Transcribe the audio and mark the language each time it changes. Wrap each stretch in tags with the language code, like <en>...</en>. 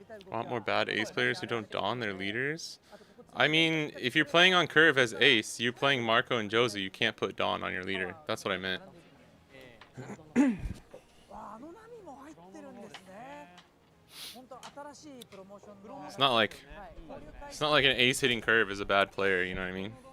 <en>Want more bad ace players who don't don their leaders? I mean, if you're playing on curve as ace, you're playing Marco and Jozu, you can't put Dawn on your leader. That's what I meant.</en> <ja>あの波も入ってるんですね。本当新しいプロモーションの。</ja> <en>It's not like an ace hitting curve is a bad player, you know what I mean?</en>